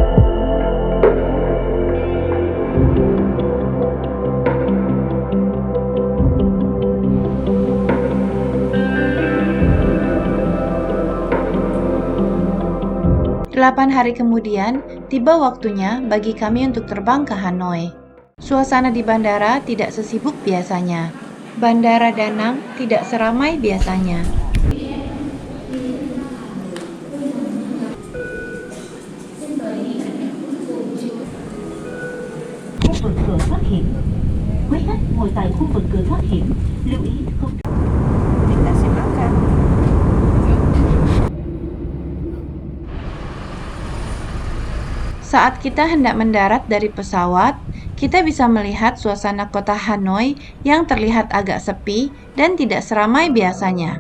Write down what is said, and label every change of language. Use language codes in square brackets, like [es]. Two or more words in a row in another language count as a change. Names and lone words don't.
[id] Delapan hari kemudian, tiba waktunya bagi kami untuk terbang ke Hanoi. Suasana di bandara tidak sesibuk biasanya. Bandara Da Nang tidak seramai biasanya. [vi] Khu vực cửa thoát hiểm. Quý khách ngồi tại khu vực cửa thoát hiểm, lưu ý không. [id] Kita sih makan. Saat kita hendak mendarat dari pesawat, kita bisa melihat suasana kota Hanoi yang terlihat agak sepi dan tidak seramai biasanya.